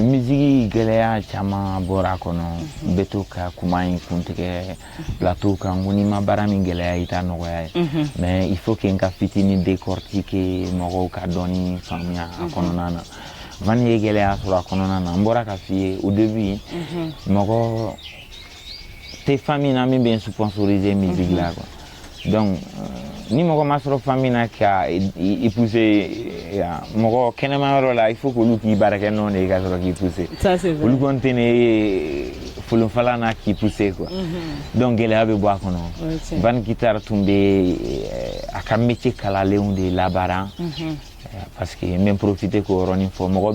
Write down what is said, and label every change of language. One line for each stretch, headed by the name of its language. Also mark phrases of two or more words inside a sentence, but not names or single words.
Bambara: musique gɛlɛya caman bɔra a kɔnɔ n bɛ to ka kuma in kuntigɛ plateau kan ko n'i ma baara min gɛlɛya i t'a nɔgɔya ye
French: mais il faut que
Bambara: n ka fitinin décortiquer mɔgɔw ka dɔɔnin faamuya a kɔnɔna na Vani ye gɛlɛya sɔrɔ a kɔnɔna na n bɔra ka f'i ye
French: au début
Bambara: mɔgɔ tɛ famille na min bɛ n
French: sponsoriser musique
Bambara: la
French: quoi donc
Bambara: ni mɔgɔ ma sɔrɔ famille na ka épouser mɔgɔ kɛnɛma yɔrɔ la il faut que olu k'i baarakɛ nɔ de ka sɔrɔ k'i pousser olu kɔni tɛ ne folonfala na k'i pousser
French: quoi donc
Bambara: gɛlɛya bɛ bɔ a kɔnɔ Vani Guitar tun bɛ a ka métier kalalenw de labaara
French: parce que
Bambara: n bɛ profiter k'o yɔrɔnin fɔ mɔgɔ